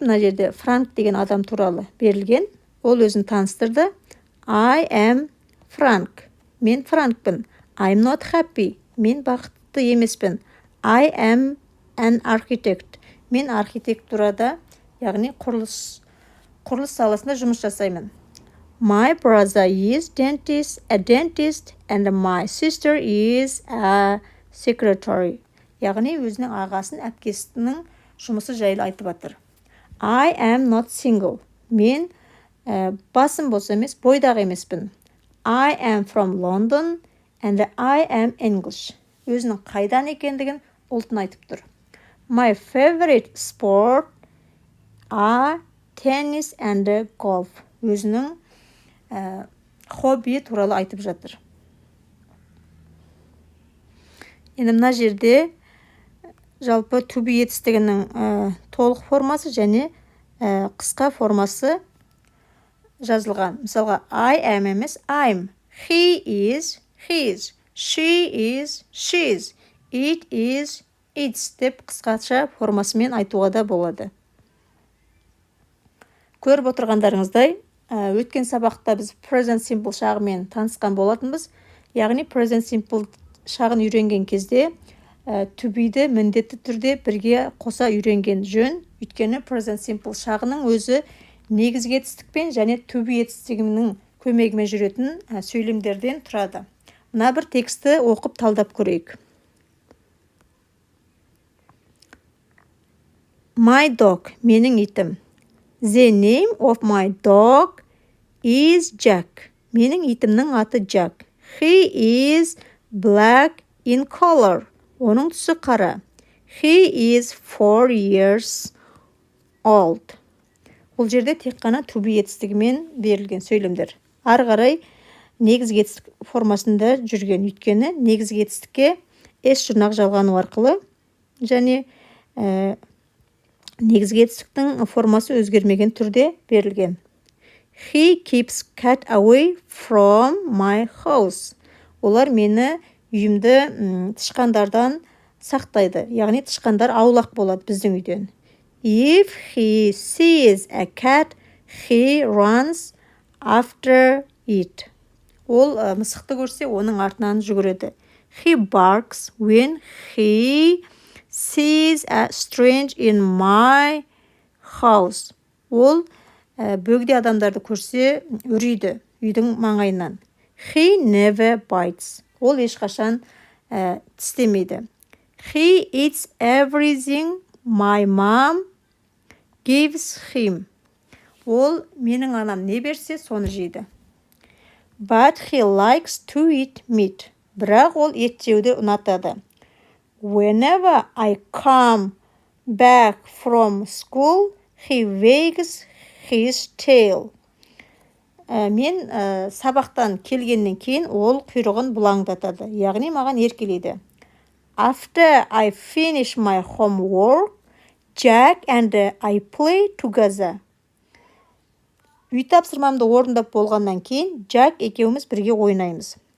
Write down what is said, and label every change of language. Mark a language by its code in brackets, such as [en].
[kk] Мына жерде Франк деген адам туралы берілген. Ол өзін таныстырды. [en] I am Frank. [kk] Мен Франкпын. [en] I'm not happy. [kk] Мен бақытты емеспін. [en] I am an architect. [kk] Мен архитектурада, яғни құрылыс саласында жұмыс жасаймын. [en] My brother is a dentist and my sister is a secretary. [kk] Яғни өзінің ағасын, әпкесінің жұмысы жайлы айтып жатыр. [en] I am not single. [kk] Мен басым болса емес, бойдағы емеспін. [en] I am from London and I am English. [kk] Өзінің қайдан екендігін ұлтын айтып тұр. [en] My favorite sport are tennis and golf. [kk] Өзінің хобби туралы айтып жатыр. Енді мына жерде жалпы to be етістігінің толық формасы және қысқа формасы жазылған. Мысалға, [en] I am [kk] емес [en] I'm, he is his, she is she's, it is its [kk] деп қысқаша формасымен айтуға да болады. Көріп отырғандарыңыздай, өткен сабақта біз present simple шағымен танысқан болатынбыз. Яғни present simple шағын үйренген кезде to be-ді міндетті түрде бірге қоса үйренген жөн. Өйткені present simple шағының өзі негізгі етістікпен және to be етістігінің көмегімен жүретін сөйлемдерден тұрады. Мына бір тексті оқып талдап көрейік. [en] My dog, [kk] менің итім. [en] The name of my dog is Jack. [kk] Менің итімнің аты Jack. [en] He is black in color. [kk] Оның түсі қара. [en] He is 4 years old. [kk] Бұл жерде тек қана to be етістігімен берілген сөйлемдер. Ары қарай негізгі етістік формасында жүрген. Өйткені негізгі етістікке s жұрнақ жалғану арқылы және негізгі етістіктің формасы өзгермеген түрде берілген. [en] He keeps cat away from my house. [kk] Олар мені үйімді тышқандардан сақтайды. Яғни тышқандар аулақ болады біздің үйден. [en] If he sees a cat, he runs after it. [kk] Ол мысықты көрсе, оның артынан жүгіреді. [en] He barks when he sees a strange in my house. [kk] Ол бөгде адамдарды көрсе, үрейді үйдің маңайынан. [en] He never bites. [kk] Ол ешқашан тістемейді. [en] He eats everything my mom gives him. [kk] Ол менің анам не берсе, соны жейді. [en] But he likes to eat meat. [kk] Бірақ ол ет жеуді ұнатады. [en] Whenever I come back from school, he wags his tail. [kk] Мен сабақтан келгеннен кейін ол құйрығын бұлаңдатады. Яғни маған еркелейді. [en] After I finish my homework, Jack and I play together. [kk] Үй тапсырмамды орындап болғаннан кейін, Jack екеуміз бірге ойнаймыз.